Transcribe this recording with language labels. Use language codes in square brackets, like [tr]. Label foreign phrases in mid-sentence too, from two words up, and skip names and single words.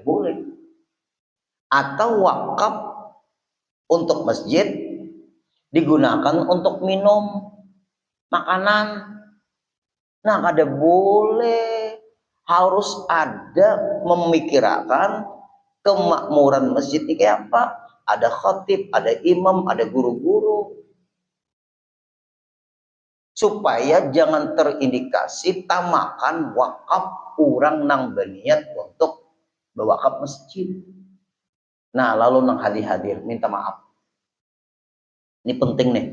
[id] boleh, atau wakaf untuk masjid digunakan untuk minum makanan, nah kada boleh, harus ada memikirkan kemakmuran masjid ini kayak apa, ada khatib, ada imam, ada guru-guru, supaya jangan terindikasi tamakan wakaf orang nang berniat untuk berwakaf masjid. Nah lalu nang hadir minta maaf, ini penting nih.